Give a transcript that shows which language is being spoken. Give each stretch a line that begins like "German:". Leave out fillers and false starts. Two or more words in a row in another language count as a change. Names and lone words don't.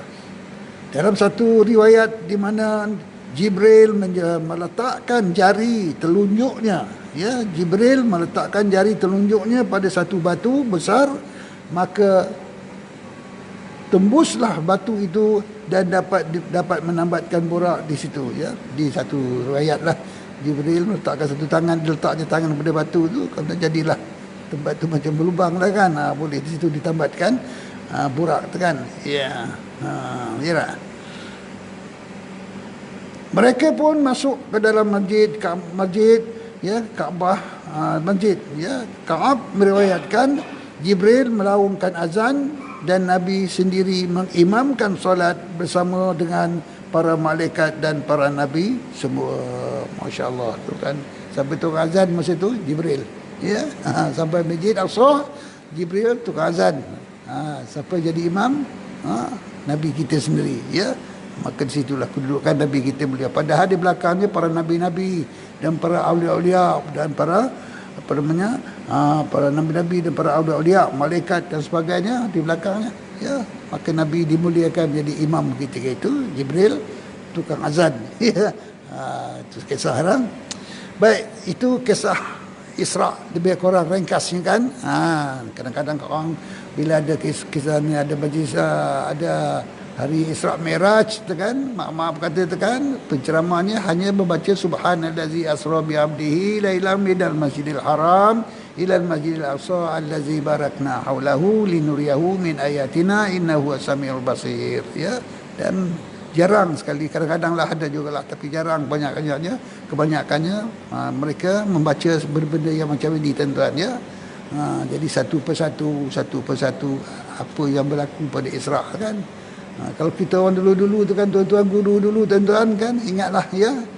Malay: Dalam satu riwayat di mana Jibril meletakkan jari telunjuknya, ya, Jibril meletakkan jari telunjuknya pada satu batu besar, maka tembuslah batu itu dan dapat menambatkan burak di situ, ya. Di satu riwayat lah, Jibril meletakkan satu tangan, letaknya tangan pada batu tu, kerana jadilah tempat tu macam berlubang lah kan. Boleh di situ ditambatkan burak tu kan. Ya. Ya. Mereka pun masuk ke dalam masjid, ya, Kaabah, masjid, ya. Ka'ab meriwayatkan Jibril melaungkan azan dan Nabi sendiri mengimamkan solat bersama dengan para malaikat dan para nabi semua.
Arabic: ما شاء الله
Malay: tu kan. Sampai tukar azan masa tu Jibril, ya. Sampai Masjid Aqsa Jibril tukar azan. Siapa jadi imam? Nabi kita sendiri, ya. Maka di situlah kedudukan Nabi kita mulia. Padahal di belakangnya para nabi-nabi dan para aulia-aulia dan para para nabi-nabi dan para aulia-aulia, malaikat dan sebagainya di belakangnya, ya. Maka Nabi dimuliakan menjadi imam ketika itu. Jibril tukang azan, ya. Itu kisah orang. Baik, itu kisah Isra, lebih kurang ringkasnya kan. Kadang-kadang orang bila ada kisah ni, ada majlis, ada hari Isra Mi'raj, tekan, maaf kata tekan, penceramahnya hanya membaca
Arabic: سبحان الذي أسرى بعبده ليلا من المسجد الحرام إلى المسجد الأقصى الذي باركنا حوله لنريه من آياتنا إنه السميع البصير,
Malay: ya. Dan jarang sekali, kadang-kadang lah ada jugalah, tapi jarang, kebanyakannya mereka membaca benda yang macam ini, tuan-tuan, ya. Jadi satu persatu apa yang berlaku pada Isra kan. Kalau kita orang dulu-dulu tu kan, tuan-tuan guru dulu, tuan-tuan kan, ingatlah, ya.